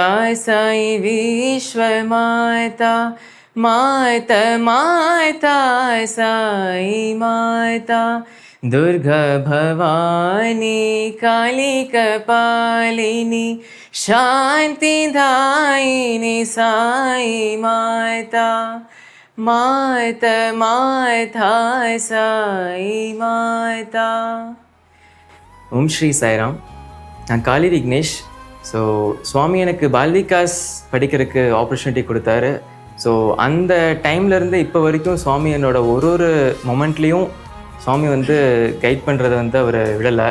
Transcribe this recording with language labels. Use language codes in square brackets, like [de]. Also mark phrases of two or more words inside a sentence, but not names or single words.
[sa] साई विश्व माता माता माता साई माता दुर्गा भवानी काली कपालिनी शांति दायिनी साई माता माता माता साई माता. [ta] ஓம் ஸ்ரீ சாய்ராம். நான் காளி விக்னேஷ். ஸோ சுவாமி எனக்கு பால்விகாஸ் படிக்கிறதுக்கு ஆப்பர்ச்சுனிட்டி கொடுத்தாரு. ஸோ அந்த டைம்லேருந்து இப்போ வரைக்கும் சுவாமி என்னோட ஒரு மொமெண்ட்லேயும் சுவாமி வந்து கைட் பண்ணுறதை வந்து அவர் விடலை.